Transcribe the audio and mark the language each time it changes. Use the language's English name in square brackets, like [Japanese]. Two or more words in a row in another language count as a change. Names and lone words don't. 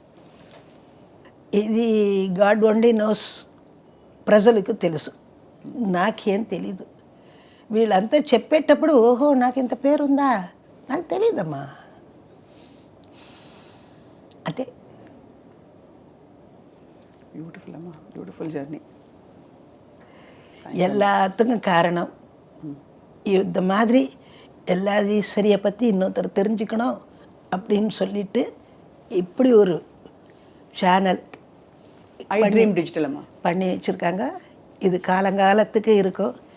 [Telugu] ఇది [English] God only knows, [Telugu] ప్రజలకు తెలుసు, నాకేం తెలీదు. వీళ్ళంతా చెప్పేటప్పుడు ఓహో నాకు ఇంత పేరుందా, నాకు తెలియదమ్మా. అంటే బ్యూటిఫుల్ అమ్మా, [English] beautiful journey. [Tamil] எல்லாத்துக்கும் காரணம் இந்த மாதிரி எல்லா ஈஸ்வரியை பற்றி இன்னொருத்தர் தெரிஞ்சுக்கணும் அப்படின்னு சொல்லிட்டு இப்படி ஒரு சேனல் ட்ரீம் டிஜிட்டல் அம்மா பண்ணி வச்சுருக்காங்க. இது காலங்காலத்துக்கு இருக்கும்.